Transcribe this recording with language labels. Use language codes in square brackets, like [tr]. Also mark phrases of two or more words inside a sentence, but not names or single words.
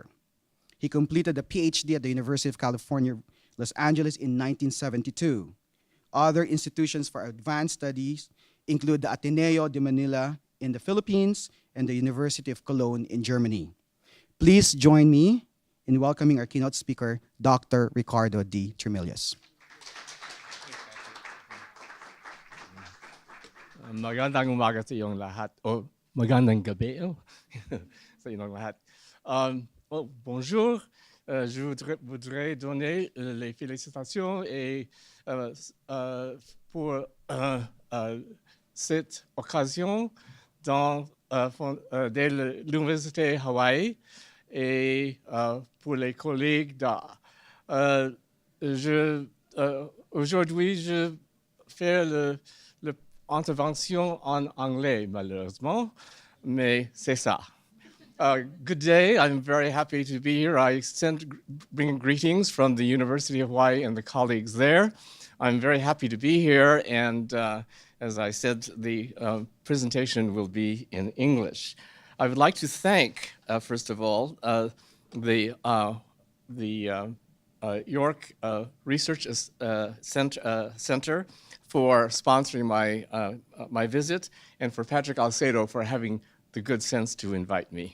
[en] He completed a PhD at the University of California, Los Angeles in 1972. Other institutions for advanced studies include the Ateneo de Manila in the Philippines and the University of Cologne in Germany. Please join me in welcoming our keynote speaker, Dr. Ricardo D. Trimillos. [tl] Magandang umaga sa iyong lahat. O magandang gabi sa iyong lahat. [fr] Bonjour. Je voudrais donner les félicitations et pour cette occasion de l'Université Hawaii et pour les collègues d'art. Aujourd'hui, je fais l'intervention en anglais, malheureusement, mais c'est ça. [en] Good day. I'm very happy to be here. I bring greetings from the University of Hawaii and the colleagues there. I'm very happy to be here, and as I said, the presentation will be in English. I would like to thank, first of all, the York Research Center for sponsoring my visit, and for Patrick Alcedo for having the good sense to invite me.